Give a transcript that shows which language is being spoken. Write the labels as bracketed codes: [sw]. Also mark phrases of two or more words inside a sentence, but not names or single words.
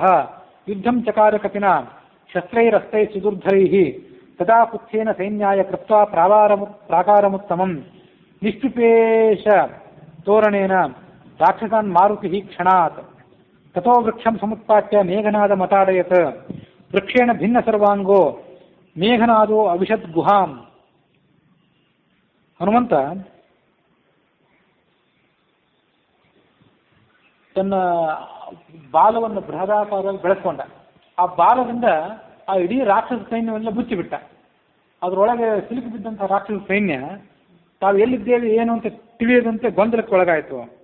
[sa] ಯುದ್ಧಂ ಚಕಾರ ಕಪಿನಾ ಶಸ್ತ್ರೈರಸ್ತ್ರೈ ಸುದುರ್ಧರೈಃ ತದಾ ಪುತ್ಥೇನ ಸೈನ್ಯಾಯ ಕೃತ್ವಾ ಪ್ರಾಕಾರಮುತ್ತಮಂ ನಿಷ್ಪಿಪೇಶ ತೋರಣೇನ ರಾಕ್ಷಸಾನ್ ಮಾರುತಿಃ ಕ್ಷಣಾತ್ ತಥೋ ವೃಕ್ಷಂ ಸಮುತ್ಪಾಟ್ಯ ಮೇಘನಾದ ಮತಾಡಯತ್ ವೃಕ್ಷೇಣ ಭಿನ್ನ ಸರ್ವಾಂಗೋ ಮೇಘನಾದೋ ಅವಿಶದ್ ಗುಹಾಂ. [kn] ಹನುಮಂತ ತನ್ನ ಬಾಲವನ್ನು ಬೃಹದಾಕಾರವಾಗಿ ಬೆಳೆಸ್ಕೊಂಡ. ಆ ಬಾಲದಿಂದ ಆ ಇಡೀ ರಾಕ್ಷಸ ಸೈನ್ಯವೆಲ್ಲ ಮುಚ್ಚಿಬಿಟ್ಟ. ಅದರೊಳಗೆ ಸಿಲುಕಿ ಬಿದ್ದಂತಹ ರಾಕ್ಷಸ ಸೈನ್ಯ ತಾವು ಎಲ್ಲಿದ್ದೇವೆ ಏನು ಅಂತ ತಿಳಿಯದಂತೆ ಗೊಂದಲಕ್ಕೆ ಒಳಗಾಯಿತು.